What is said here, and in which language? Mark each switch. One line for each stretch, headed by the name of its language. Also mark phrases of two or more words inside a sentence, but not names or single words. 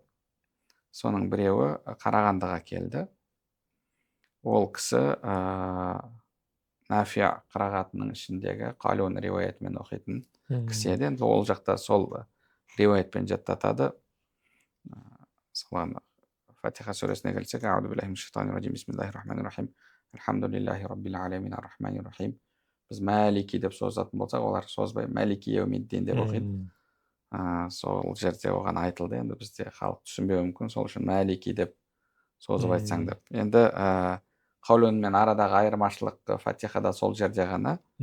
Kazakh: Соның біреуі Қарағандыға келді. Ол кісі Нафия қырағатының ішіндегі Қалун риуаятымен оқитын кісі еді. Енді ол жақта сол риуаятпен жаттатады. Соланы Фатиха сүресіне келсек,
Arabic: أعوذ بالله من الشيطان الرجيم، بسم الله الرحمن الرحيم، الحمد لله رب العالمين، الرحمن الرحيم.
Kazakh: Біз Малики деп созатын болсақ, олар созбай
Arabic: مالك يوم الدين
Kazakh: деп оқиды. Сол жерде оған айтылды. Енді бізде халық түсінбеуі мүмкін, сол үшін Малики деп созып айтсаң деп. Енді Қалунмен арадағы айырмашылық Фатихада сол жерде ғана.